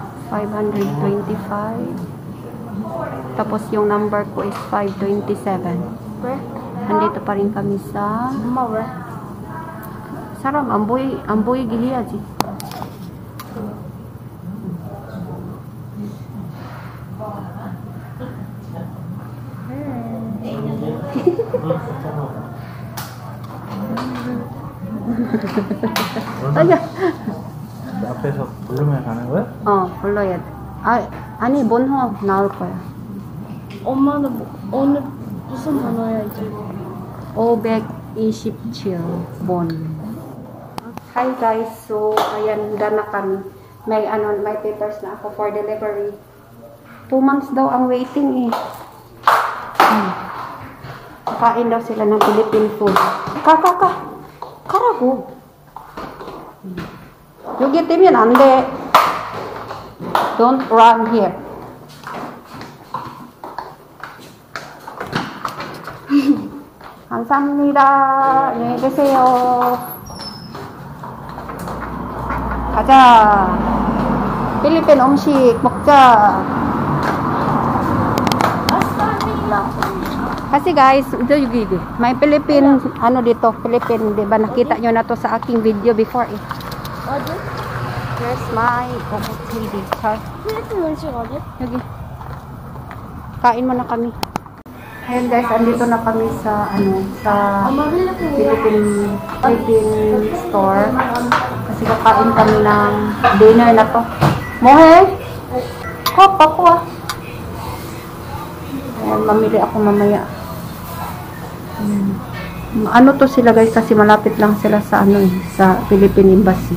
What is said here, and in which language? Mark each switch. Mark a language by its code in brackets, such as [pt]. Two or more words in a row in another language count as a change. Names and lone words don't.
[tl] 525. Tapos yung number ko is 527. [ko] 왜? [tl] Nandito pa rin kami sa [ko] 엄마 왜? 사람 안 보이게 해야지. 아야. 앞에서 부르면 가는 거야? 불러야 돼. 아니 몬호 나올 거야. 엄마는 뭐, 오늘 무슨 단어야 이제? [tl] 527 bon. [en] Hi guys, [tl] so ayan na kami. May papers na ako [en] for delivery. [tl] 2 months daw ang waiting eh. Kain daw sila ng [en] Philippine food. [ko] 가라고. 여기 뛰면 안 돼. [en] Don't run here. [ko] 감사합니다. 안녕히 계세요. 가자. 필리핀 음식 먹자. [tl] Kasi guys, ito yung may Philippine, dito, Philippine, di ba? Nakita nyo na to sa aking video before eh. [ko] 어디? [en] Here's my OOTD. [ko] 필리핀 음식 어디? 여기. [tl] Kain mo na kami. Ayan guys, andito na kami sa, sa [ko] 엄마 필리핀이야? [en] Philippine store. [tl] Kasi kakain kami ng dinner na to. Mohe? Hop, ako ah. Ayan, mamili ako mamaya. Ano to sila guys, kasi malapit lang sila sa sa Philippine Embassy.